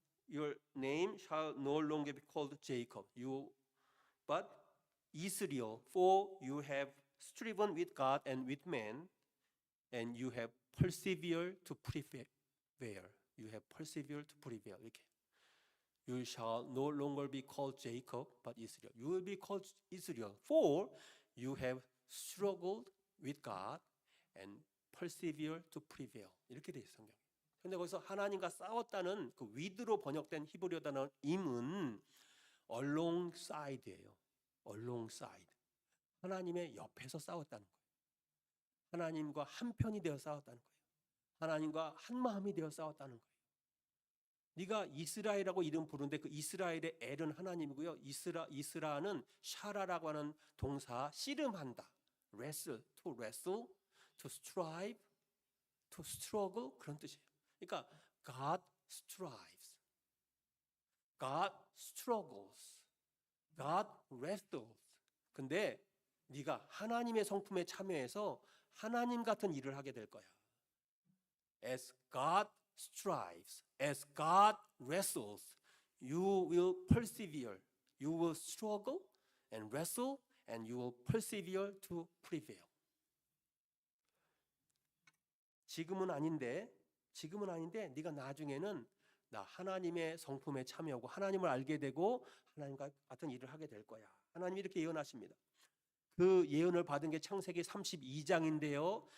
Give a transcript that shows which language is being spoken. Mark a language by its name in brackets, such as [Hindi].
[English] Your name shall no longer be called Jacob, but Israel, for you have striven with God and with man, and you have persevered to prevail. You have persevered to prevail. [Korean] 이렇게. [English] You shall no longer be called Jacob, but Israel. You will be called Israel, for you have struggled with God and persevered to prevail. [Korean] 이렇게 돼 있어요, 성경. 근데 거기서 하나님과 싸웠다는 그 with로 번역된 히브리어 단어 임은 alongside예요. alongside. 하나님의 옆에서 싸웠다는 거예요. 하나님과 한 편이 되어 싸웠다는 거예요. 하나님과 한 마음이 되어 싸웠다는 거예요. 네가 이스라엘이라고 이름 부르는데 그 이스라엘의 엘은 하나님이고요. 이스라는 샤라라고 하는 동사, 씨름한다. [English] wrestle, to wrestle, to strive, to struggle, [Korean] 그런 뜻이에요. 그러니까 [English] God strives, God struggles, God wrestles. [Korean] 근데 네가 하나님의 성품에 참여해서 하나님 같은 일을 하게 될 거야. [English] As God strives, as God wrestles, you will persevere. You will struggle and wrestle, and you will persevere to prevail. [Korean] 지금은 아닌데 네가 나중에는 나 하나님의 성품에 참여하고 하나님을 알게 되고 하나님과 같은 일을 하게 될 거야. 하나님이 이렇게 예언하십니다. 그 예언을 받은 게 창세기 32장인데요.